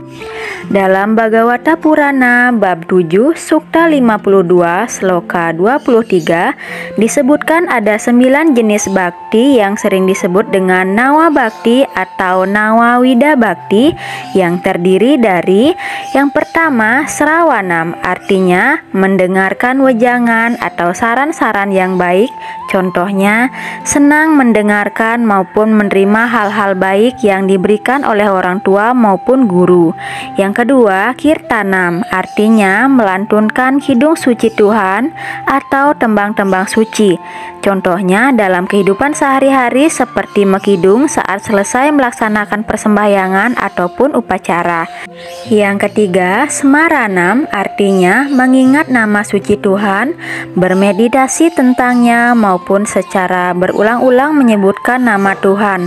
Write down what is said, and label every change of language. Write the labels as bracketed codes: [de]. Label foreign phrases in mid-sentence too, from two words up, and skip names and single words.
[id] Dalam Bhagavata Purana bab 7 Sukta 52 Sloka 23 disebutkan ada 9 jenis bakti yang sering disebut dengan Nawa Bakti atau Nawa Wida Bakti, yang terdiri dari yang pertama Srawanam, artinya mendengarkan wejangan atau saran-saran yang baik. Contohnya senang mendengarkan maupun menerima hal-hal baik yang diberikan oleh orang tua maupun guru. Yang kedua, Kirtanam, artinya melantunkan kidung suci Tuhan atau tembang-tembang suci. Contohnya dalam kehidupan sehari-hari seperti mekidung saat selesai melaksanakan persembahyangan ataupun upacara. Yang ketiga, Smaranam, artinya mengingat nama suci Tuhan, bermeditasi tentangnya maupun secara berulang-ulang menyebutkan nama Tuhan.